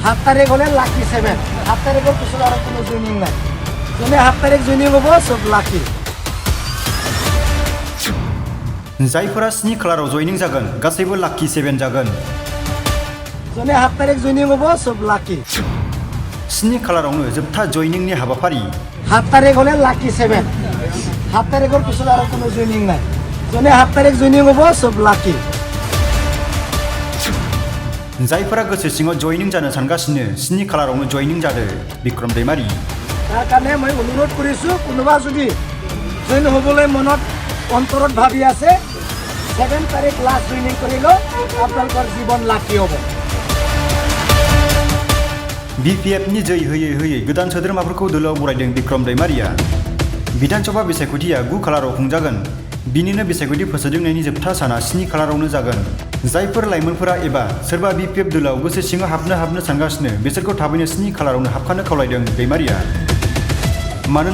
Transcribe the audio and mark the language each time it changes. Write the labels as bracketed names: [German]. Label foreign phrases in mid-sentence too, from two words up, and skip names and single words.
[Bangla] 7 তারিখ হলে লাকি 7 7 তারিখের পিছনে আর কোনো জয়েনিং নাই যোনে 7 তারিখ জয়েনিং হবো সব লাকি [Bodo] जायफोरा 7 खालाराव जयनिं जागोन गासैबो लाकी 7 जागोन [Bangla] যোনে 7 তারিখ জয়েনিং হবো সব লাকি [Bodo] 7 खालारावनो जोबथा जयनिंनि हाबाफारि [Bangla] 7 তারিখ হলে লাকি 7 7 তারিখের পিছনে আর কোনো জয়েনিং নাই যোনে 7 তারিখ জয়েনিং হবো সব লাকি [Bodo] जायफोरा गोसो सिङाव जयनिं जानो सानगासिनो 7 खालारावनो जयनिं जादो बिक्रम दैमारी [Assamese] তাৰ কাৰণে মই অনুৰোধ কৰিছোঁ কোনোবা যদি জয়েন হ'বলৈ মনত অন্তৰত ভাবি আছে 7 তাৰিখ [English] last joining [Assamese] কৰিলে আপোনালোকৰ জীৱন লাকি হ'ব [Bodo] BPFनि जै होयै होयै गोदान सोद्रोमाफोरखौ दोलोआव बरायदों बिक्रम दैमारिया बिधानसभा बिसायख'थिया 9 खालाराव खुंजागोन बिनिनो बिसायख'थि फोसावदिंनायनि जोबथा साना 7 खालारावनो जागोन जायफोर लाइमोनफोरा एबा सोरबा BPF दोलोआव गोसो सिङाव हाबनो सानगासिनो बिसोरखौ थाबैनो 7 खालारावनो हाबखानो खावलायदों दैमारिया मानोना